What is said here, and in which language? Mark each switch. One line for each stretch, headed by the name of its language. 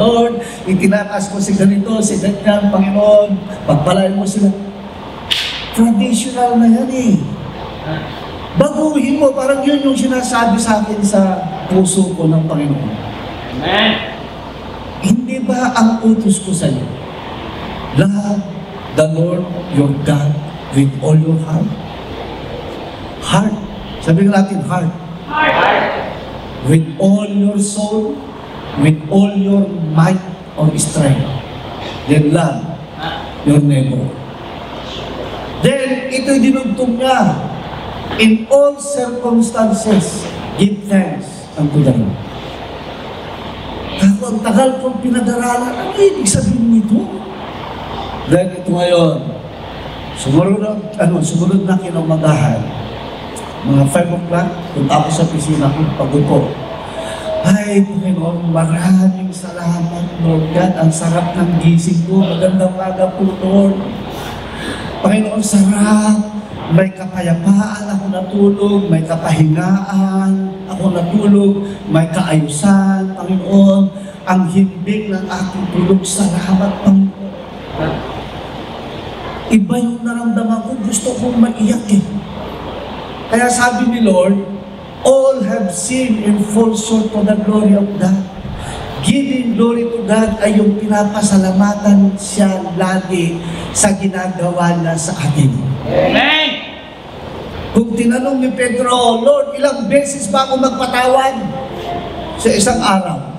Filipino: Lord, itinataas ko si ganito, si ganyan, Panginoon, pagpalain mo sila. Traditional na yan eh. Baguhin mo, parang yun yung sinasabi sa akin sa puso ko ng Panginoon. Amen. Hindi ba ang utos ko sa iyo? Lahat
English: the Lord your God with all your heart. Heart. Sabihin natin, heart. With all your soul, with all your might or strength. Then love your neighbor.
Filipino: Then, ito'y dinugtong niya.
English: In all circumstances, give thanks unto the Lord.
Filipino: Ako, ang tagal kong pinag-aralan, ano ibig sabihin nito? Dahil ito ngayon, sumunod na kinamagahan, mga 5 o'clock, punta ako sa pisina ko, pagod ko. Ay, Panginoon, maraming salamat, Lord God. Ang sarap ng gising ko. Magandang umaga po, Lord. Panginoon, sarap. May kapayapaan ako natulog, may kapahingaan ako natulog, may kaayusan, Panginoon. Ang himbing ng aking tulog, salamat, Panginoon. Iba yung naramdaman ko, gusto kong maiyak eh. Kaya sabi ni Lord,
English: all have sinned and fall short of the glory of God. Giving glory to God
Filipino: ay yung pinapasalamatan siya lagi sa ginagawa niya sa atin. Amen. Kung tinanong ni Pedro, Lord, ilang beses ba ako magpatawad sa isang araw?